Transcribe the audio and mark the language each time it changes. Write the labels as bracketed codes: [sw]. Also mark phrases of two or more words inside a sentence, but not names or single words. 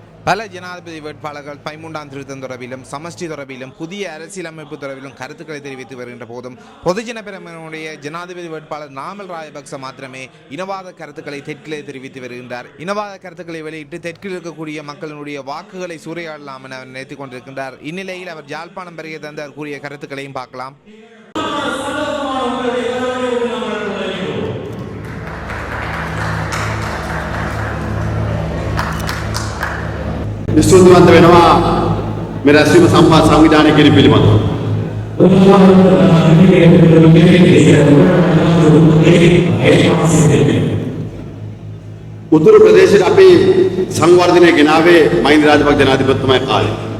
[ta] பல ஜனாதிபதி வேட்பாளர்கள் 13ஆம் திருத்தம் தொடர்பிலும் சமஷ்டி தொடர்பிலும் புதிய அரசியலமைப்பு தொடர்பிலும் கருத்துக்களை தெரிவித்து வருகின்ற போதும் பொதுஜன பெரமுனவுடைய ஜனாதிபதி வேட்பாளர் நாமல் ராஜபக்ச மாத்திரமே இனவாத கருத்துக்களை தெற்கிலே தெரிவித்து வருகின்றார். இனவாத கருத்துக்களை வெளியிட்டு தெற்கில் இருக்கக்கூடிய மக்களுடைய வாக்குகளை சூறையாடலாம் என அவர் நினைத்துக் கொண்டிருக்கின்றார். இந்நிலையில் அவர் யாழ்ப்பாணம் வருகை தந்து அவர் கூறிய கருத்துக்களையும் பார்க்கலாம். [si] විශ්වවිද්‍යාලන්ත වෙනවා මේ රැස්වීම සංවිධානය කිරීම පිළිබඳව. උතුරු ප්‍රදේශයේ අපි සංවර්ධනය ගෙනාවේ මහින්ද රාජපක්ෂ ජනාධිපතිතුමා කාලේ.